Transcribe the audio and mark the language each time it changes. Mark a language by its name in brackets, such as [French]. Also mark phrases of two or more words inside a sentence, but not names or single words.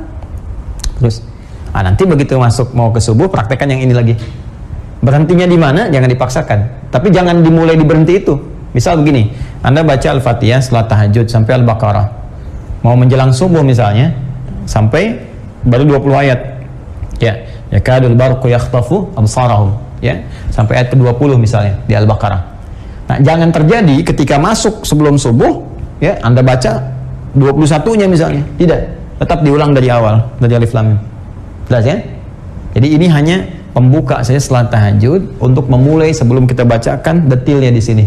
[Indonesian] Terus, nanti begitu masuk mau ke subuh, praktekkan yang ini lagi. Berhentinya di mana? Jangan dipaksakan. Tapi jangan dimulai diberhenti itu. Misal begini, Anda baca Al-Fatihah setelah tahajud sampai Al-Baqarah. Mau menjelang subuh misalnya, sampai baru 20 ayat. Ya, [Arabic] yakadul barqu yakhtafu absarahum. [Indonesian] Ya, sampai ayat ke-20 misalnya di Al-Baqarah. Nah, jangan terjadi ketika masuk sebelum subuh, ya, Anda baca 21-nya misalnya. Tidak, tetap diulang dari awal, dari [Arabic] alif lam mim. [Indonesian] Jelas ya? Jadi ini hanya pembuka saya setelah tahajud untuk memulai sebelum kita bacakan detailnya di sini.